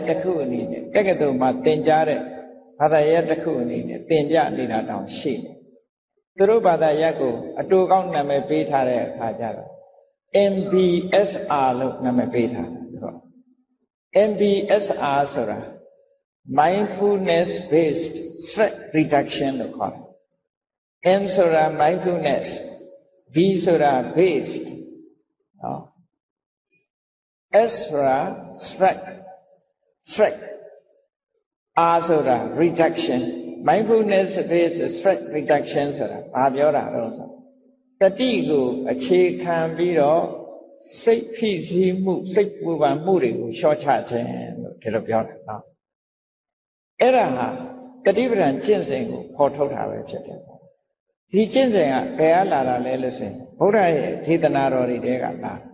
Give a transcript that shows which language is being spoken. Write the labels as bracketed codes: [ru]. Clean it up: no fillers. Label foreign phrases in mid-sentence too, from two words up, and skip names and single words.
[my] တစ်ခုအနေနဲ့တက္ကသိုလ်မှာသင်ကြားတဲ့ဘာသာရပ်တစ်ခုအနေနဲ့သင်ပြနေတာတောင်ရှိတယ်သူတို့ဘာသာရပ်ကိုအတူကောင်းနာမည်ပေးထားတဲ့အခါကျတော့ MBSR လို့နာမည်ပေးထားတယ်ဆိုတော့ MBSR ဆိုတာ [en] mindfulness based stress reduction [my] လို့ခေါ်တယ် M ဆိုတာ mindfulness B ဆိုတာ based နော် S ဆိုတာ stress R ဆိုတာ [en] reduction mindfulness based stress reduction [my] ဆိုတာဘာပြောတာလဲဆိုတတိကိုအခြေခံပြီးတော့စိတ်ဖိစီးမှုစိတ်ပူပန်မှုတွေကိုလျှော့ချခြင်းလို့ဒီလိုပြောတာနော်အဲ့ဒါဟာတတိပဒံကျင့်စဉ်ကိုဖော်ထုတ်တာပဲဖြစ်တယ်ဒီကျင့်စဉ်ကဘယ်အလာတာလဲလို့ဆိုရင်ဘုရားရဲ့ဒေသနာတော်တွေတဲကလာ